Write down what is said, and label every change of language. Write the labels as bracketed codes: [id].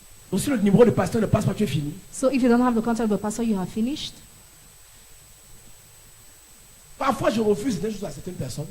[fr] Donc si le numéro de pasteur ne passe pas, tu es fini. [en] So if you don't have the contact of the pastor, you are finished. [fr] Parfois, je refuse des choses à certaines personnes